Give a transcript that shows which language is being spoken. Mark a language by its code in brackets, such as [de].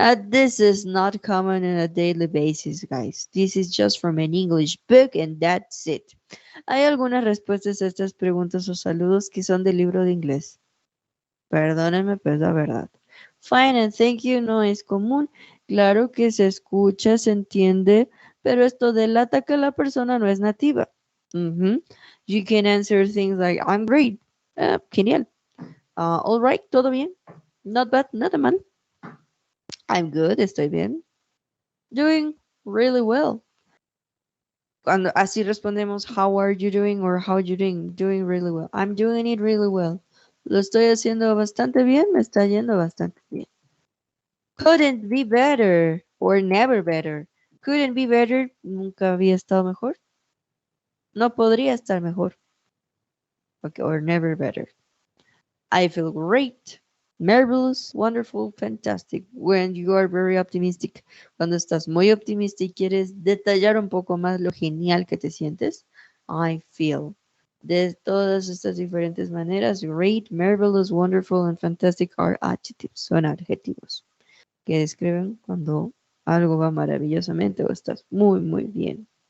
[en] This is not common on a daily basis, guys. This is just from an English book and that's it. [es] Hay algunas respuestas a estas preguntas o saludos que son del libro de inglés. Perdónenme, pero es la verdad. [en] Fine and thank you [es] no es común. Claro que se escucha, se entiende, pero esto delata que la persona no es nativa. [en] You can answer things like, I'm great. [es] Genial. [en] All right, [es] todo bien. [en] Not bad, [es] nada mal. [en] I'm good, [es] estoy bien. [en] Doing really well. [es] Cuando así respondemos, [en] how are you doing or how are you doing? Doing really well. I'm doing it really well. [es] Lo estoy haciendo bastante bien, me está yendo bastante bien. [en] Couldn't be better or never better. Couldn't be better, [es] nunca había estado mejor. No podría estar mejor. Okay, [en] or never better. I feel great, marvelous, wonderful, fantastic. When you are very optimistic, [es] cuando estás muy optimista y quieres detallar un poco más lo genial que te sientes, [en] I feel. [es] De todas estas diferentes maneras, [en] great, marvelous, wonderful, and fantastic are adjectives, [es] son adjetivos que describen cuando algo va maravillosamente o estás muy, muy bien.